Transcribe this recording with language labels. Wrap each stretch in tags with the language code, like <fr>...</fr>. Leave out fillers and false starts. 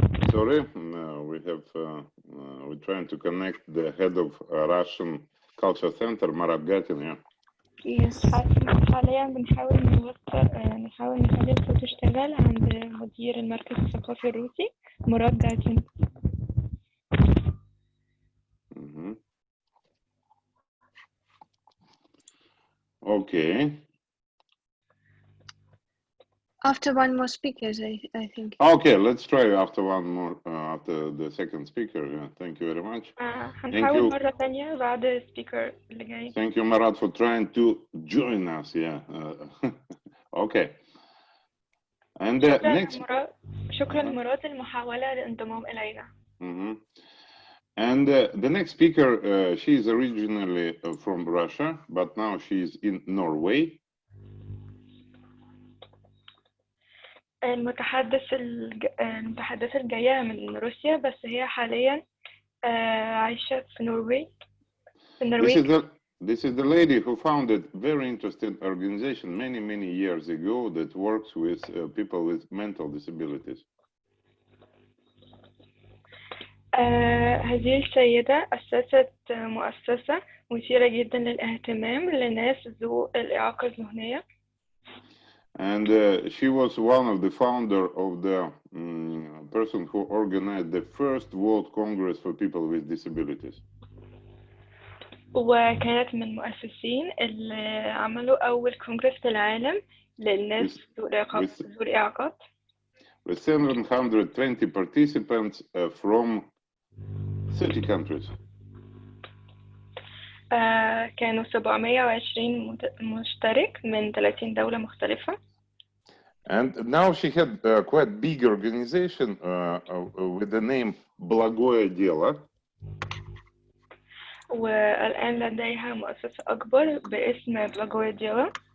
<en>Sorry, we're trying to connect the head of Russian Culture Center, Marat Gatin, yeah. Yes.</en> <ar>حاليا بنحاول نخلي الصوت يشتغل عند مدير المركز الثقافي الروسي مراد جاتين.</ar> <en>Okay. After one more speaker, I think. Okay, let's try after one more, after the second speaker. Yeah, thank you very much.</en> <ar>هنحاول مرة ثانية بعد السبيكر اللي جاي.</ar> <en>Thank you, Marat, for trying to join us. Yeah. Okay. And next.</en> <ar>شكرا لمراد المحاولة للانضمام إلينا.</ar> <en>And the next speaker, she is originally from Russia, but now she is in Norway.</en> <ar>المتحدثة الجاية من روسيا بس هي حاليا عايشة في نرويج.</ar> <en>This is the lady who founded very interesting organization many years ago that works with people with mental disabilities.</en> <ar>هذه السيدة أسست مؤسسة مثيرة جدا للاهتمام لناس ذو الإعاقة الذهنية.</ar> <en>And she was one of the founder of the person who organized the first World Congress for people with disabilities.</en> <ar>وكانت من المؤسسين اللي عملوا أول كونغرس في العالم للناس ذو الإعاقات.</ar> <en>With 720 participants from 30 countries.</en> <ar>كانوا 720 مشترك من 30 دولة مختلفة.</ar> <en>And now she had a quite big organization with the name Благое дело.</en> <ar>والآن لديها مؤسسة أكبر باسم Благое дело.</ar>